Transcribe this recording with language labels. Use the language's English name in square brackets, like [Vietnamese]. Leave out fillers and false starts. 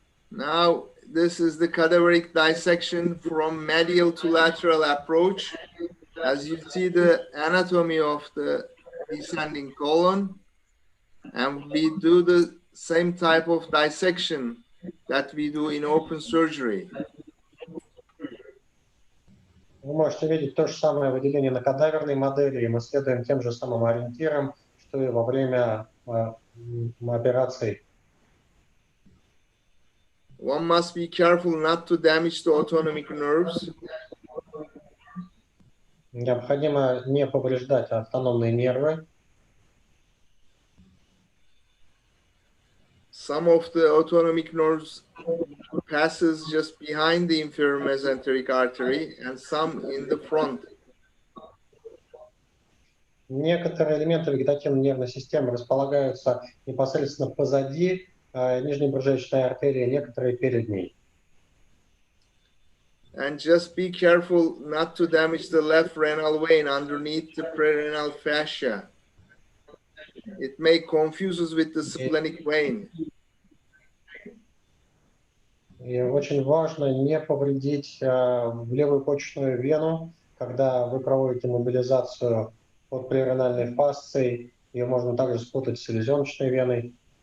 [English] Now this is the cadaveric dissection from medial to lateral approach. As you see the anatomy of the descending colon, and we do the same type of dissection that we do in open surgery. [Russian] Вы можете видеть то же самое выделение на кадаверной модели, и мы следуем тем же самым ориентирам, что и во время операций. [English] One must be careful not to damage the autonomic nerves. [Russian] Необходимо не повреждать автономные нервы. [English] Some of the autonomic nerves passes just behind the inferior mesenteric artery and some in the front. [Russian] Некоторые элементы вегетативной нервной системы располагаются непосредственно позади нижнебрюшечной артерии, некоторые перед ней. [English] And just be careful not to damage the left renal vein underneath the prerenal fascia. It may confuse us with the splenic vein. [Russian] И очень важно не повредить левую почечную вену, когда вы проводите мобилизацию под преренальной фасцией. Ее можно также спутать с селезеночной веной.